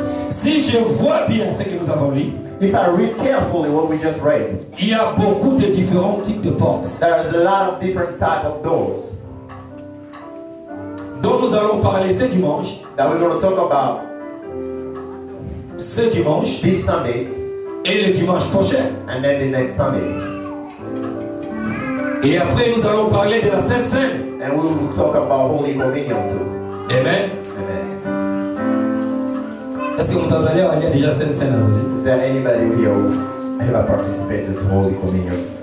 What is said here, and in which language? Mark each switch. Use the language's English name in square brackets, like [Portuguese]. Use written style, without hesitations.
[French] Si je vois bien ce que nous avons lu, [English] If I read carefully what we just read, [French] il y a beaucoup de différents types de portes [English] there is a lot of different type of doors [French] dont nous allons parler ce dimanche, [English] that we're going to talk about [French] ce dimanche [English] this Sunday [French] et le dimanche prochain. [English] and then the next Sunday. [French] Et après nous allons parler de la Sainte Seine. [English] And we will talk about Holy Communion too. Amen. Amen. [French] Est-ce que vous avez déjà Sainte Seine? [English] Is there anybody here who ever participated in Holy Communion?